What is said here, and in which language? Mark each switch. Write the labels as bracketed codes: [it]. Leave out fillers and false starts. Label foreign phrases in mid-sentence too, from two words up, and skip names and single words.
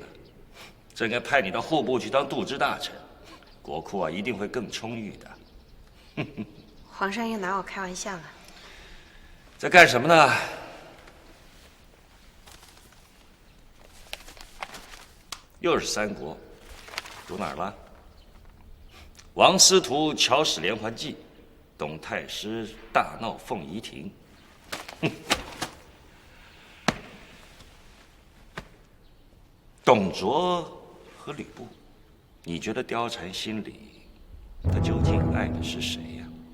[zh] 真该派你到户部去当度支大臣，国库啊一定会更充裕的。皇上又拿我開玩笑了。在幹什麼呢？又是三國，讀哪兒了？王司徒巧使連環計，董太師大鬧鳳儀亭。董卓和呂布，你覺得貂蟬心裡，他究竟愛的是誰呀？